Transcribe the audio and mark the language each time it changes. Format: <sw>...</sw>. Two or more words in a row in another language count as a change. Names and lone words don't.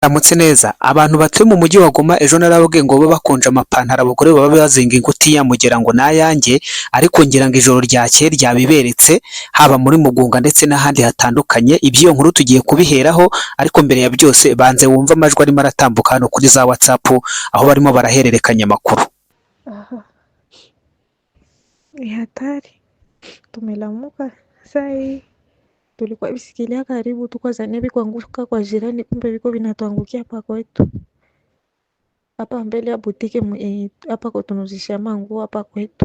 <rw>Aramutse neza abantu batuye mu mujyi wa Goma ejo narababwiye ngo babe bakonje amapantaro abagore baba bazinga ingutiya mugira ngo nayanjye ariko ngira ngo ijoro ryakeye ryabiberetse haba muri Mugunga ndetse n'ahandi hatandukanye iby'iyo nkuru tugiye kubiheraho ariko mbere ya byose banze wumva amajwi arimo aratambuka hano kuri za WhatsApp aho barimo barahererekanya amakuru.</rw> <sw>Aha, ni hatari. Tumelamuka saa hii, tulikuwa visikilia karibu tu kwa zania kuanguka kwa jirani, kumbe viko vinatuangukia hapa kwetu, hapa mbele ya butike hapa kwa tunuzisha manguo hapa kwetu.</sw>